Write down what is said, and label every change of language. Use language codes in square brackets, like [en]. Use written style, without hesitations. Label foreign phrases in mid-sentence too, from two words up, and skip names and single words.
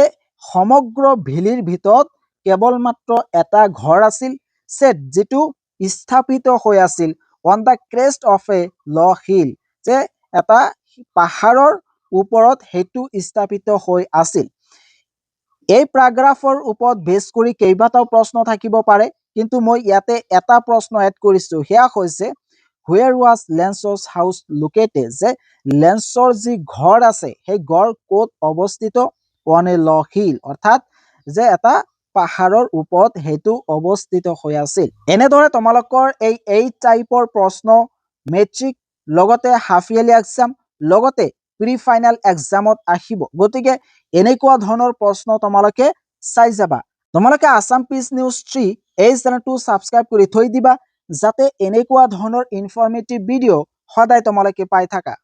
[as] সমগ্ৰ ভেলীৰ ভিতৰত কেৱল মাত্ৰ এটা ঘৰ আছিল সেট যেটো স্থাপিত হৈ আছিল [en] on the crest of a low hill [as] যে এটা পাহাৰৰ ওপৰত হেতু স্থাপিত হৈ আছিল এই প্যাৰাগ্ৰাফৰ ওপৰত বেছ কৰি কেইবাটাও প্ৰশ্ন থাকিব পাৰে কিন্তু মই ইয়াতে এটা প্ৰশ্ন এড কৰিছো হেয়া হৈছে [en] where was [as] লেন্সৰ [en] house located [as] যে লেন্সৰ যি ঘৰ আছে সেই ঘৰ ক'ত অৱস্থিত [en] on a low hill [as] অৰ্থাৎ যে এটা পাহাৰৰ ওপৰত হেতু অৱস্থিত হৈ আছিল এনেদৰে তোমালোকৰ এই টাইপৰ প্ৰশ্ন মেট্ৰিক লগতে [en] half yearly exam [as] লগতে [en] pre final exam [as] আহিব গতিকে এনেকুৱা ধৰণৰ প্ৰশ্ন তোমালোকে চাই যাবা তোমালোকে আসাম পিচ নিউজ 3 এই চেনেলটো সাবস্ক্ৰাইব কৰি থৈ দিবা যাতে এনেকুৱা ধৰণৰ [en] informative video [as] সদায় তোমালোকে পাই থাকা